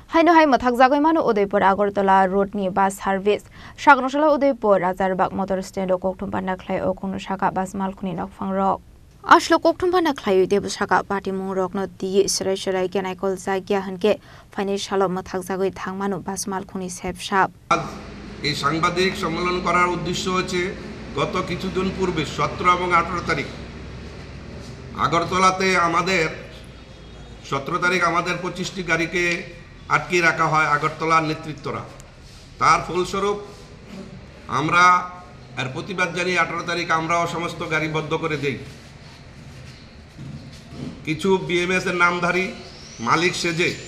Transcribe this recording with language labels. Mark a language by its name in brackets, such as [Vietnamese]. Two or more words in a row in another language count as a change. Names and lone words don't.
[Kok Borok] Haino hai mathak jagai mano Udaipur Agartala road ni [English] bus service [Kok Borok] Shagnoshala Udaipur Rajarbaগ [English] motor stand [Kok Borok] o kokthumpanna khlai o kono shaka bus malkhuni nokphang rok Ashlo kokthumpanna khlai debu shaka party mung rok no di srai srai kenaikol jagya hanke financial mathak jagai thangmano bus malkhuni sepshap [Bangla] এই সাংবাদিক সম্মেলন করার উদ্দেশ্য হচ্ছে গত কিছুদিন পূর্বে 17 এবং 18 তারিখ আগরতলাতে আমাদের 17 তারিখ আমাদের 25টি গাড়িকে আটকে রাখা হয় আগরতলার নেতৃত্বরা তার ফলস্বরূপ আমরা এর প্রতিবাদ জানিয়ে 18 তারিখ আমরাও সমস্ত গাড়ি বন্ধ করে দেই কিছু বিএমএস এর নামধারী মালিক সেজে